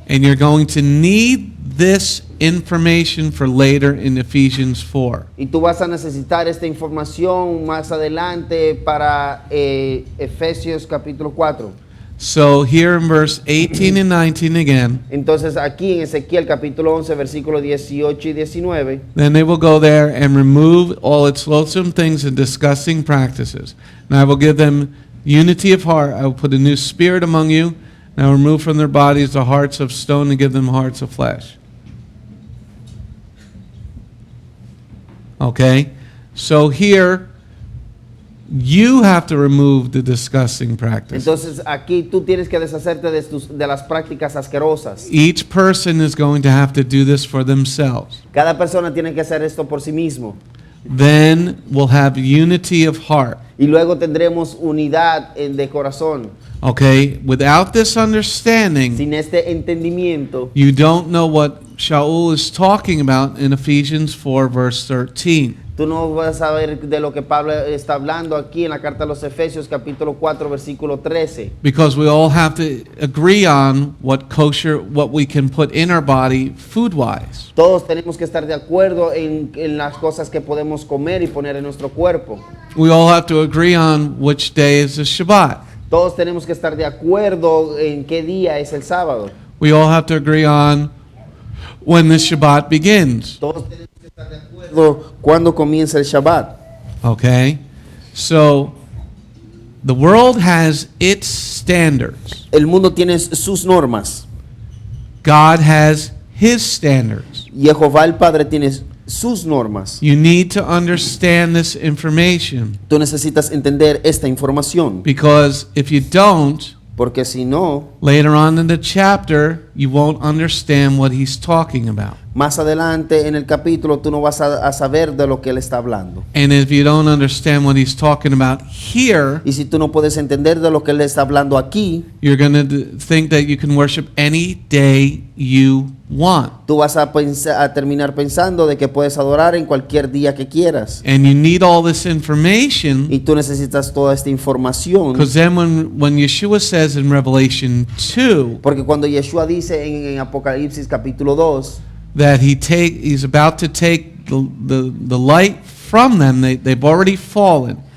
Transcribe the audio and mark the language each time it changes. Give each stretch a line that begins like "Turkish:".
English: And you're going to need this information for later in Ephesians 4.
Spanish: Y tú vas a necesitar esta información más adelante para Efesios capítulo 4.
English: So here in verse 18 and 19 again,
Spanish: Entonces aquí en Ezequiel capítulo 11 versículos 18 y 19,
English: then they will go there and remove all its loathsome things and disgusting practices. And I will give them unity of heart. I will put a new spirit among you. And I will remove from their bodies the hearts of stone and give them hearts of flesh. Okay? So here, you have to remove the disgusting practices.
Spanish: entonces aquí tú tienes que deshacerte de las prácticas asquerosas.
English: Each person is going to have to do this for themselves.
Spanish: Cada persona tiene que hacer esto por sí mismo.
English: Then we'll have unity of heart.
Spanish: Y luego tendremos unidad de corazón.
English: Okay? Without this understanding,
Spanish: Sin este entendimiento,
English: you don't know what Sha'ul is talking about in Ephesians 4, verse 13.
Spanish: tú no vas a saber de lo que Pablo está hablando aquí en la carta a los Efesios capítulo 4 versículo 13.
English: Because we all have to agree on what we can put in our body food-wise.
Spanish: Todos tenemos que estar de acuerdo en las cosas que podemos comer y poner en nuestro cuerpo.
English: We all have to agree on which day is the Shabbat.
Spanish: Todos tenemos que estar de acuerdo en qué día es el sábado.
English: We all have to agree on when the Shabbat begins.
Spanish: Todos tenemos que estar de acuerdo cuando comienza el Shabbat.
English: Okay? So, the world has its standards.
Spanish: El mundo tiene sus normas.
English: God has His standards.
Spanish: Jehová el Padre tiene sus normas.
English: You need to understand this information.
Spanish: Tú necesitas entender esta información.
English: Because if you don't,
Spanish: Porque si no,
English: later on in the chapter, you won't understand what he's talking about.
Spanish: Más adelante en el capítulo tú no vas a saber de lo que él está hablando.
English: And if you don't understand what he's talking about here,
Spanish: Y si tú no puedes entender de lo que él está hablando aquí,
English: you're going to think that you can worship any day you want.
Spanish: tú vas a terminar pensando de que puedes adorar en cualquier día que quieras.
English: And you need all this information
Spanish: Y tú necesitas toda esta información.
English: because then when Yeshua says in Revelation 2
Spanish: Porque cuando Yeshua dice en Apocalipsis capítulo 2
English: that he's about to take the light from them, they've already fallen.